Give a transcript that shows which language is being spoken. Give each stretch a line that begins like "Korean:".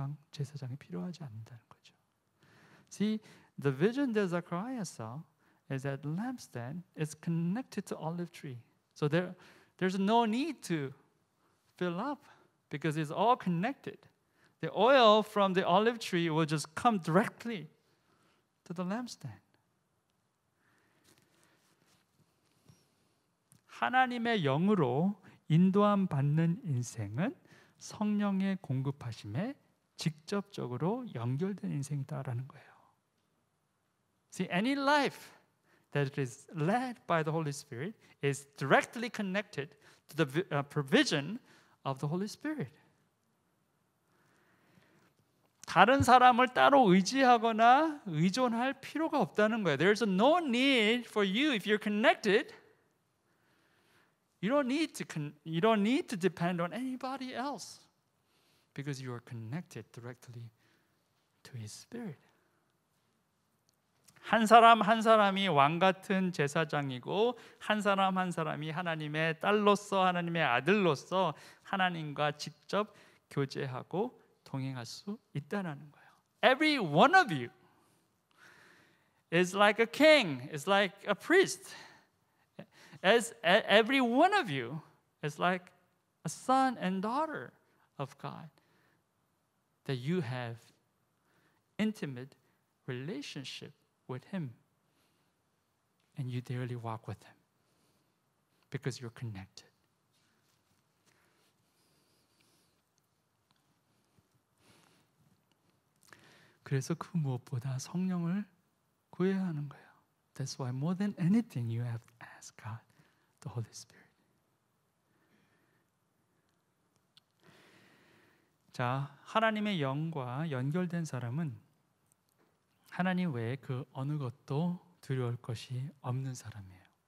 Korean: 제사장이 필요하지 않는다는 거죠.
English: See, the vision that Zechariah saw is that the lampstand is connected to olive tree. So there's no need to fill up because it's all connected. The oil from the olive tree will just come directly to the lampstand.
Korean: 하나님의 영으로 인도함 받는 인생은 성령의 공급하심에 직접적으로 연결된 인생이다라는 거예요.
English: See, any life that is led by the Holy Spirit is directly connected to the provision of the Holy Spirit.
Korean: 다른 사람을 따로 의지하거나 의존할 필요가 없다는 거예요.
English: There's no need for you if you're connected. You don't need to depend on anybody else because you are connected directly to His Spirit.
Korean: 한 사람 한 사람이 왕 같은 제사장이고 한 사람 한 사람이 하나님의 딸로서 하나님의 아들로서 하나님과 직접 교제하고 동행할 수 있다는 거예요.
English: Every one of you is like a king, is like a priest. As every one of you is like a son and daughter of God, that you have intimate relationship with Him, and you daily walk with Him because you're connected.
Korean: 그래서 그 무엇보다 성령을 구해야 하는 거예요.
English: That's why more than anything you have to ask God, the Holy Spirit.
Korean: 자, 하나님의 영과 연결된 사람은 하나님 외에 그 어느 것도 두려울 것이 없는 사람이에요.